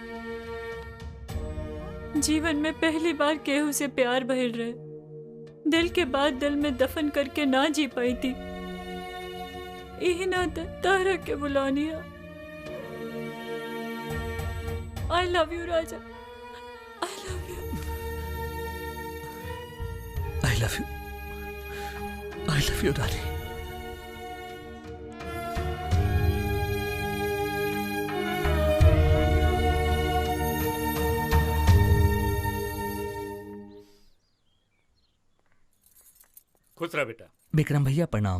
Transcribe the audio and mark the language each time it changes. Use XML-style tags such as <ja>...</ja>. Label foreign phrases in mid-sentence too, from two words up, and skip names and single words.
<bho>जीवन में पहली बार केहू से प्यार भइल रहे, दिल के बाद दिल में दफन करके ना जी पाई थी। यही ना तारा के बुलानी।</bho> <en>I love you राजा, I love you, I love you, I love you रानी।</en> <bho>खुश रहा बेटा। विक्रम भैया प्रणाम।</bho>